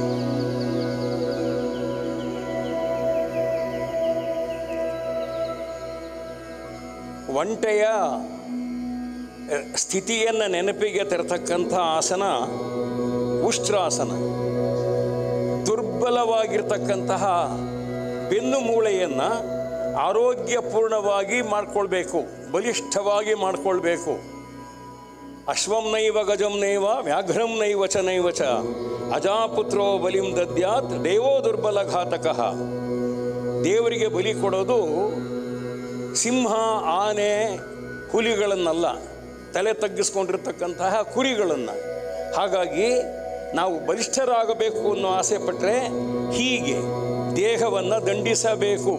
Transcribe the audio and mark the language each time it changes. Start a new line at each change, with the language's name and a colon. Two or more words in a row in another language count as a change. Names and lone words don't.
Kannada: ಒಂಟೆಯ ಸ್ಥಿತಿಯನ್ನು ನೆನಪಿಗೆ ತರತಕ್ಕಂಥ ಆಸನ ಉಷ್ಟ್ರಾಸನ. ದುರ್ಬಲವಾಗಿರ್ತಕ್ಕಂತಹ ಬೆನ್ನು ಮೂಳೆಯನ್ನು ಆರೋಗ್ಯಪೂರ್ಣವಾಗಿ ಮಾಡಿಕೊಳ್ಬೇಕು, ಬಲಿಷ್ಠವಾಗಿ ಮಾಡಿಕೊಳ್ಬೇಕು.
Sanskrit: ಅಶ್ವಂ ನೈವ ಗಜಂ ನೈವ ವ್ಯಾಘ್ರಂ ನೈವ ಚ ನೈವ ಚ ಅಜಾಪುತ್ರೋ ಬಲಿಂ ದದ್ಯಾತ್ ದೇವೋ ದುರ್ಬಲ ಘಾತಕಃ.
Kannada: ದೇವರಿಗೆ ಬಲಿ ಕೊಡೋದು ಸಿಂಹ, ಆನೆ, ಹುಲಿಗಳನ್ನಲ್ಲ, ತಲೆ ತಗ್ಗಿಸ್ಕೊಂಡಿರ್ತಕ್ಕಂತಹ ಕುರಿಗಳನ್ನು. ಹಾಗಾಗಿ ನಾವು ಬಲಿಷ್ಠರಾಗಬೇಕು ಅನ್ನೋ ಆಸೆ ಪಟ್ಟರೆ ಹೀಗೆ ದೇಹವನ್ನು ದಂಡಿಸಬೇಕು.